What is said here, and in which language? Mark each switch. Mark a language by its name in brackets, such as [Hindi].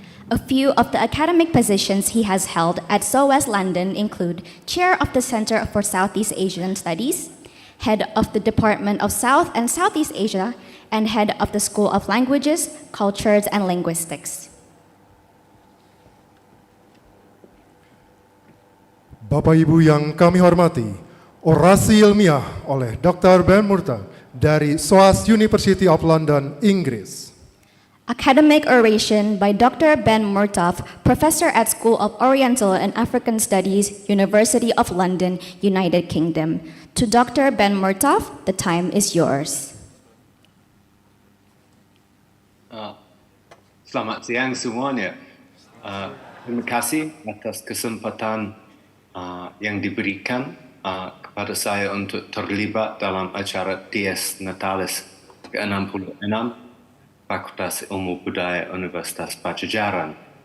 [English] A few of the academic positions he has held at SOAS London include Chair of the Center for Southeast Asian Studies, Head of the Department of South and Southeast Asia, and Head of the School of Languages, Cultures, and Linguistics. [Indonesian] Bapak Ibu yang kami hormati, orasi ilmiah oleh Dr. Ben Murtagh dari SOAS University of London, Inggris. [English] Academic oration by Dr. Ben Murtagh, Professor at School of Oriental and African Studies, University of London, United Kingdom. To Dr. Ben Murtagh, the time is yours. [Indonesian] Selamat siang semuanya. Terima kasih atas kesempatan yang diberikan kepada saya untuk terlibat dalam acara TS Natalies ke-66 Fakultas Ilmu Budaya Universitas Pajajaran.